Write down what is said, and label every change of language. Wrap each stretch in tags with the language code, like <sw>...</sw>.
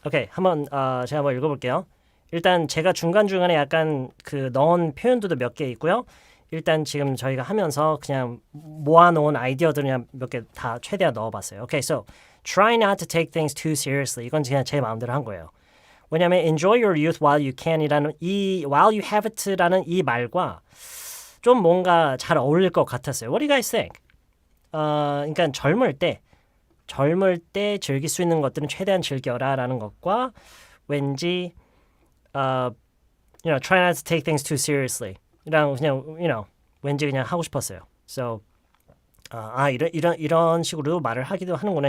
<ko>한번 제가 한번 읽어볼게요. 일단 제가 중간중간에 약간 그 넣은 표현들도 몇 개 있고요. 일단 지금 저희가 하면서 그냥 모아놓은 아이디어들 그냥 몇 개 다 최대한 넣어봤어요.</ko> <en>오케이, so try not to take things too seriously.</en> <ko>이건 그냥 제 마음대로 한 거예요. 왜냐하면</ko> <en>enjoy your youth while you can</en> <ko>이라는 이 while you have it라는 이 말과 좀 뭔가 잘 어울릴 것 같았어요.</ko> <en>What do you guys think?</en> <ko>그러니까 젊을 때 즐길 수 있는 것들은 최대한 즐겨라라는 것과 왠지</ko> <en>try not to take things too seriously.</en> <ko>이랑 그냥 왠지 그냥 하고 싶었어요. So 이런 식으로 말을 하기도 하는구나.</ko>